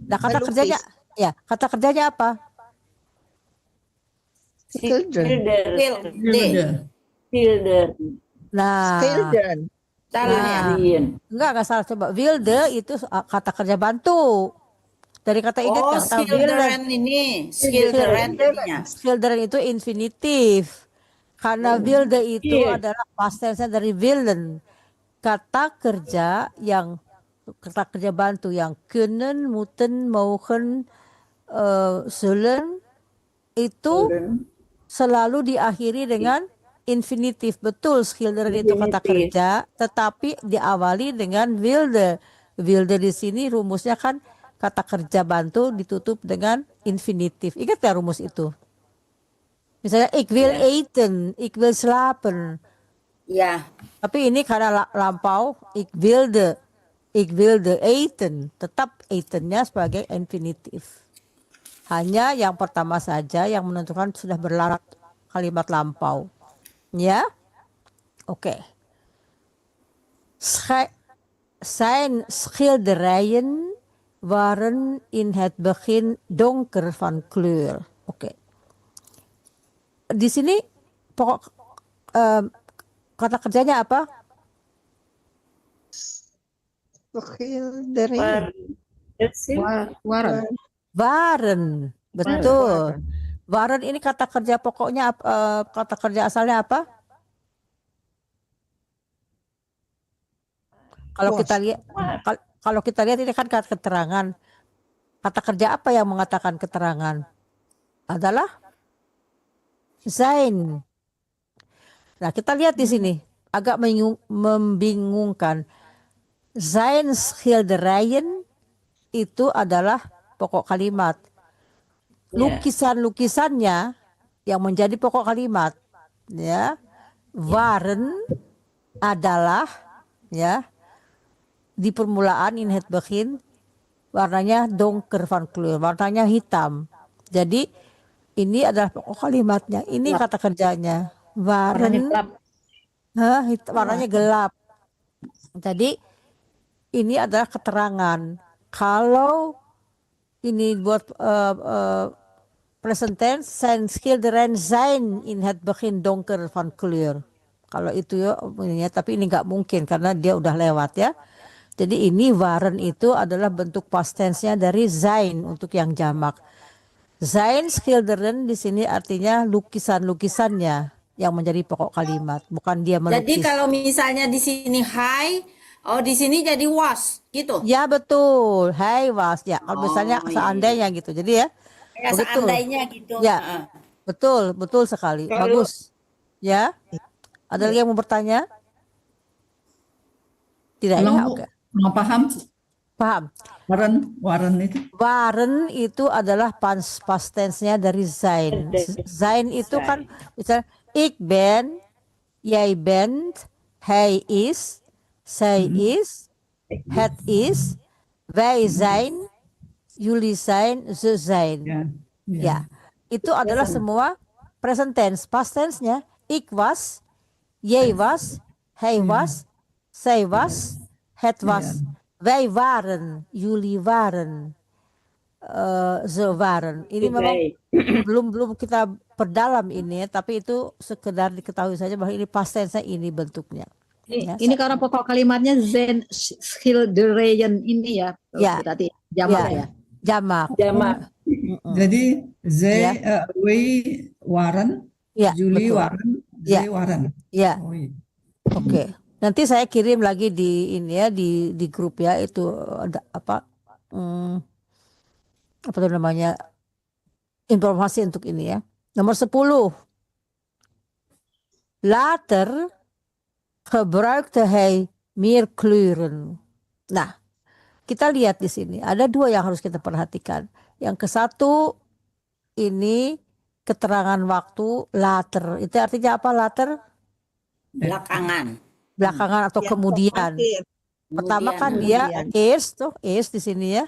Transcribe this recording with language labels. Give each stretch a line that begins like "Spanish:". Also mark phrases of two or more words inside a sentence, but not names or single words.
Indonesian: Nah kata kerjanya ya, kata kerjanya apa? Nah, enggak salah, coba wilde itu kata kerja bantu. Dari kata ingat kata schilderen ini, schilderen itu infinitif. Karena wilde itu adalah
English: past tense
Indonesian: dari willen. Kata kerja bantu yang
Dutch: kunnen, moeten, mogen, zullen
Indonesian: itu selalu diakhiri dengan infinitif. Betul, schilderen itu kata kerja, tetapi diawali dengan wilde. Wilde di sini rumusnya kan kata kerja bantu ditutup dengan infinitif. Ingat ya rumus itu? Misalnya
Dutch: ik wil eten, ik wil slapen.
Indonesian: Ya. Tapi ini karena lampau,
Dutch: ik wilde eten,
Indonesian: tetap etennya sebagai infinitif. Hanya yang pertama saja yang menentukan sudah berlarat kalimat lampau. Ya, oké.
Dutch: Zijn schilderijen waren in het begin donker van kleur.
Indonesian: Oké. Di sini pokok kata kerjanya apa? Waren. Betul. Waren ini kata kerja pokoknya, kata kerja asalnya apa? Kalau kita lihat ini kan kata keterangan. Kata kerja apa yang mengatakan keterangan? Adalah zijn. Nah, kita lihat di sini agak membingungkan.
Dutch: Zijn schilderijen
Indonesian: itu adalah pokok kalimat. Lukisan-lukisannya yang menjadi pokok kalimat ya. Waren adalah ya di permulaan
Dutch: in het begin
Indonesian: warnanya
Dutch: donker van kleur,
Indonesian: warnanya hitam. Jadi ini adalah pokok kalimatnya. Ini kata kerjanya. Waren warnanya gelap. Jadi ini adalah keterangan. Kalau ini buat
English: present tense,
Dutch: zijn schilderijen zijn in het begin donker van kleur.
Indonesian: Kalau itu ya, tapi ini nggak mungkin karena dia udah lewat ya. Jadi ini waren itu adalah bentuk
English: past tense-nya
Indonesian: dari zijn untuk yang jamak.
Dutch: Zijn schilderen
Indonesian: di sini artinya lukisan-lukisannya yang menjadi pokok kalimat, bukan dia melukis. Jadi kalau misalnya di sini hai, di sini jadi was gitu. Ya betul,
Dutch: hai was
Indonesian: ya. Kalau misalnya seandainya gitu. Jadi ya. Ya seandainya gitu. Ya. Betul sekali. Bagus. Ya. Ada lagi yang mau bertanya? Tidak ya, oke. Paham. Waren itu? Waren itu adalah
English: past tense-nya
Indonesian: dari zijn.
Dutch: Zijn
Indonesian: itu kan misalnya
Dutch: ik ben, jij bent, hij is, Zij is, het is, wij zijn, jullie zijn, ze zijn.
Indonesian: Ya. Ya, itu adalah semua
English: present tense. Past tense-nya,
Dutch: ik was, jij was, hij was, zij was, het was. Wij waren, jullie waren, ze waren.
Indonesian: Ini memang belum kita perdalam ini, tapi itu sekedar diketahui saja bahwa ini
English: past tense-nya
Indonesian: ini bentuknya. Ini karena pokok kalimatnya
Dutch: zijn schilderijen
Indonesian: ini ya. Ya. Tadi jamak ya. Jamak.
Dutch: Jadi zij, wij waren,
Indonesian: Ya,
Dutch: jullie
Indonesian: betul.
Dutch: waren,
Indonesian: Ya.
Dutch: zij waren.
Indonesian: Ya. Oh, iya. Oke, nanti saya kirim lagi di ini ya di grup ya itu ada apa apa tuh namanya informasi untuk ini ya. Nomor 10.
Dutch: Later gebruikte hij meer kleuren.
Indonesian: Nah, kita lihat di sini ada dua yang harus kita perhatikan. Yang ke satu ini keterangan waktu later. Itu artinya apa later? Belakangan atau kemudian. Pertama kan dia eerst tuh, eerst di sini ya.